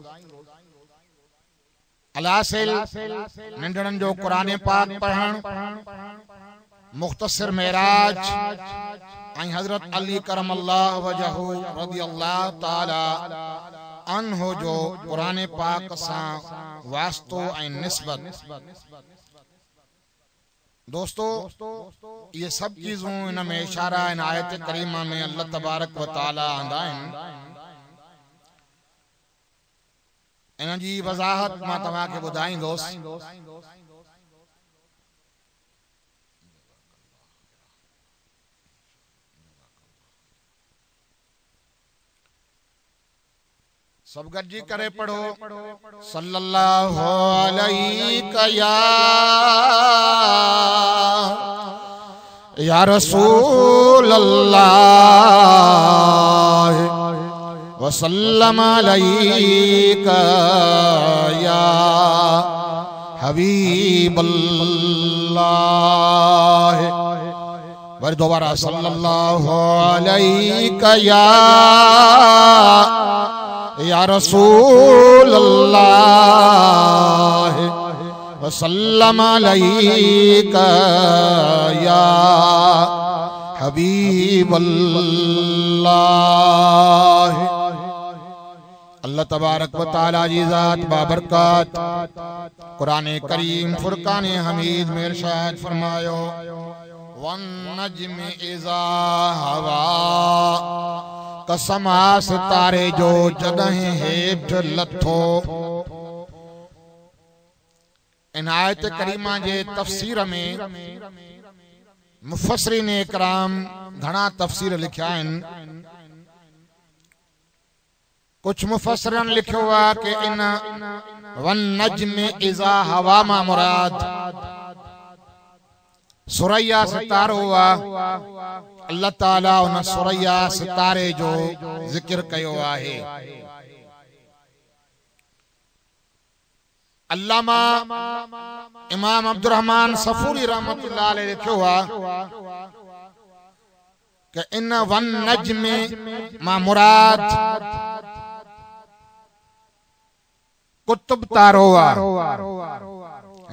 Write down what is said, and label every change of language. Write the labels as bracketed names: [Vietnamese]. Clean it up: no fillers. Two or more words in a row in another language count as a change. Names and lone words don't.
[Sindhi] अलासिल नंढड़नि जो कुरान पाक पढ़ण, मुख़्तसर मेराज ऐं हज़रत अली [Arabic] كرم الله وجهه رضي الله تعالى عنه [Sindhi] जो कुरान पाक सां वास्तो ऐं निस्बत। दोस्तों, [Urdu] ये सब [Sindhi] चीज़ूं इन में इशारा इन आयत करीमा में [Arabic] الله تبارك و تعالى [Sindhi] आंदा आहिनि। इन जी वज़ाहत मां तव्हांखे ॿुधाईंदुसि। सब गड्जी करे पढ़ो [Arabic] صلى الله عليه يا رسول الله و سلم عليك يا حبيب الله. [Urdu] پھر دوبارہ [Arabic] صلى الله عليك يا رسول الله و سلم عليك يا حبيب الله. الله تبارك و تعالى [Sindhi] जी ज़ात बाबरकत कुरान करीम फुरकान हमीद में इरशाद फरमायो, [Arabic] والنجم إذا هوى. [Sindhi] कसम आ सितारे जो जगह हेठ लथो। इन आयत करीमा जे तफसीर में मुफस्सिरीन इकराम घणा तफसीर लिखिया आहिनि। कुछ मुफस्सिरन लिखियो आहे कि इन [Arabic] و النجم إذا هوى [Sindhi] मां मुराद सुरैया सितारो हुआ। अल्लाह ताला उन सुरैया सितारे जो जिक्र कयो आहे। अल्लामा इमाम अब्दुर्रहमान सफूरी [Arabic] رحمة الله عليه [Sindhi] लिखियो आहे कि इन [Arabic] و النجم [Sindhi] मां मुराद कुतुब तारो आहे।